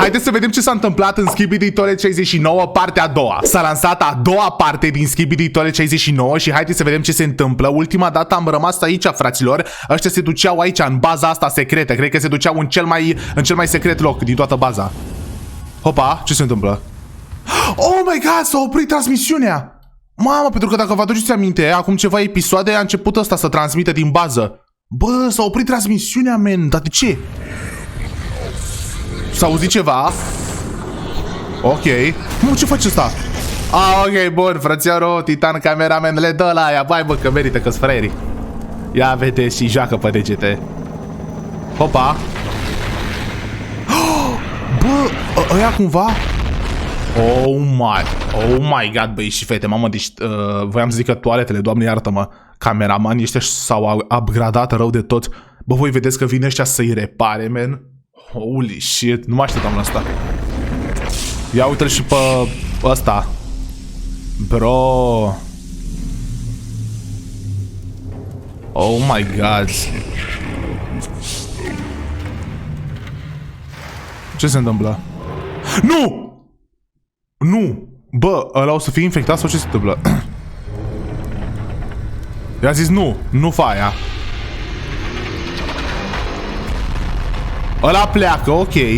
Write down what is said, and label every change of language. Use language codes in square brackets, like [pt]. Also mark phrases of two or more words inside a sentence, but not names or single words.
[ro] Haideți să vedem ce s-a întâmplat în Skibidi toate 69, partea a doua. S-a lansat a doua parte din Skibidi toate 69 și haideți să vedem ce se întâmplă. Ultima dată am rămas aici, fraților. Ăștia se duceau aici, în baza asta secretă. Cred că se duceau în cel mai secret loc din toată baza. Hopa, ce se întâmplă? [en] Oh my god, [ro] s-a oprit transmisiunea! Mamă, pentru că dacă vă aduceți aminte, acum ceva episoade a început ăsta să transmită din bază. Bă, s-a oprit transmisiunea, men, dar de ce? S-a auzit ceva? Ok. Mă, ce face ăsta? Ok, bun, frățiorul, titan, cameraman, le dă la aia. Vai, bă, că merită, că-s fraierii. Ia vedeți și joacă pe degete. Hopa. Bă, ăia cumva? [en] Oh my god, [ro] băi și fete, mamă, deci voiam să zic că toaletele, Doamne iartă-mă, cameramanii ăștia s-au upgradat rău de tot. Bă, voi vedeți că vine ăștia să-i repare, man? [en] Holy shit, [ro] nu mă așteptam la asta. Ia uite-l și pe ăsta. [en] Bro. Oh my god. [ro] Ce se întâmplă? Nu! Nu! Bă, ăla o să fie infectat sau ce se întâmplă? I-a zis nu, nu fa aia. Ăla pleacă, ok.